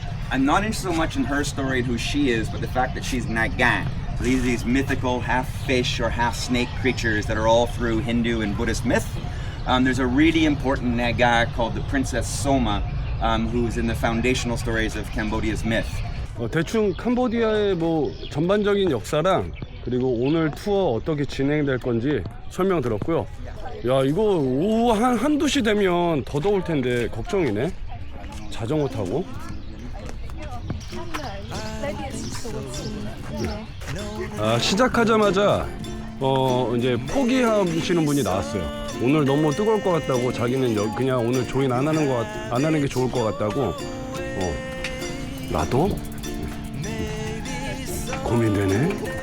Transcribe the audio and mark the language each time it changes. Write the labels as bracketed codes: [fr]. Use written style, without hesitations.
[en] I'm not interested so much in her story and who she is, but the fact that she's Naga. So these mythical half fish or half snake creatures that are all through Hindu and Buddhist myth. There's a really important Naga called the Princess Soma, who's in the foundational stories of Cambodia's myth. [ko] 대충 캄보디아의 뭐 전반적인 역사랑 그리고 오늘 투어 어떻게 진행될 건지 설명 들었고요. 야, 이거 오후 한두 시 되면 더 더울 텐데 걱정이네. 자전거 타고. [en] Maybe it's just the woods. [ko] 시작하자마자 이제 포기하시는 분이 나왔어요. 오늘 너무 뜨거울 것 같다고 자기는 그냥 오늘 조인 안 하는 게 좋을 것 같다고. 나도 고민되네.